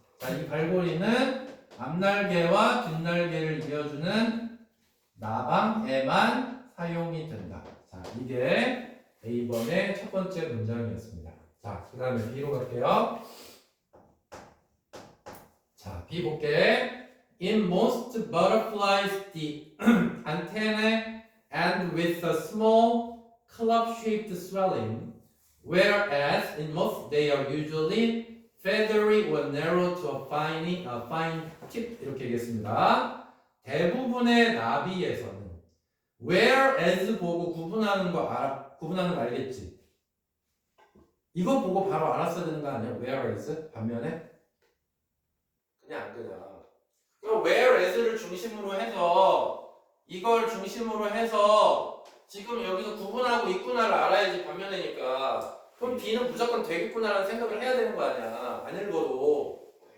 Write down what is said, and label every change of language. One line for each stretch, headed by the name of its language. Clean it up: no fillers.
Korean: 자, 이 갈고리는 앞날개와 뒷날개를 이어주는 나방에만 사용이 된다. 자, 이게 A번의 첫 번째 문장이었습니다. 자, 그 다음에 B로 갈게요. 자, B 볼게.
English: In most butterflies, the antennae end with a small club-shaped swelling, whereas in most they are usually feathery or narrow to a fine tip.
Korean: 이렇게 얘기했습니다. 대부분의 나비에서는 whereas 보고 구분하는 거 알겠지? 이거 보고 바로 알았어야 되는 거 아니야? whereas 반면에 그냥 그럼 whereas를 중심으로 해서 이걸 중심으로 해서 지금 여기서 구분하고 있구나를 알아야지 반면에니까 그럼 B는 무조건 되겠구나라는 생각을 해야 되는 거 아니야. 안 읽어도.